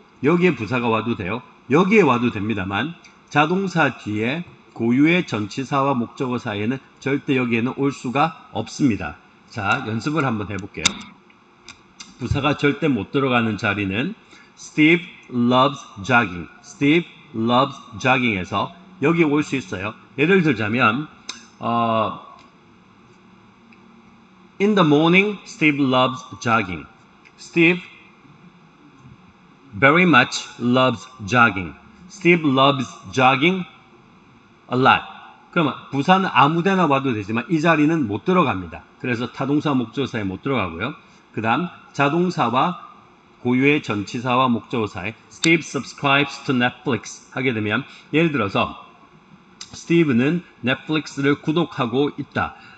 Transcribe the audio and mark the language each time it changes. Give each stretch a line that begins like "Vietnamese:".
Korean: 여기에 부사가 와도 돼요. 여기에 와도 됩니다만 자동사 뒤에 고유의 전치사와 목적어 사이에는 절대 여기에는 올 수가 없습니다. 자, 연습을 한번 해볼게요. 부사가 절대 못 들어가는 자리는
English: Steve loves jogging. Steve loves jogging
Korean: 에서 여기 올 수 있어요. 예를 들자면
English: In the morning, Steve loves jogging. Steve very much loves jogging. Steve loves jogging a lot.
Korean: 그러면 부사는 아무데나 와도 되지만 이 자리는 못 들어갑니다. 그래서 타동사 목적어 사이에 못 들어가고요. 그 다음 자동사와 고유의 전치사와 목적어 사이
English: Steve subscribes to Netflix
Korean: 하게 되면 예를 들어서 스티브는 넷플릭스를 구독하고 있다.